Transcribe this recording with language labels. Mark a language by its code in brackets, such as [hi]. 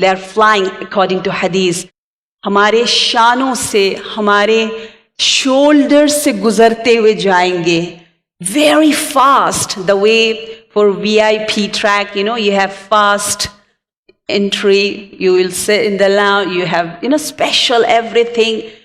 [en] They are flying according to hadith. [ur] ہمارے شانوں سے, ہمارے شولڈر سے گزرتے ہوئے جائیں گے. [en] Very fast, the way for VIP track, you have fast entry, you will sit in the lounge, you have, special everything.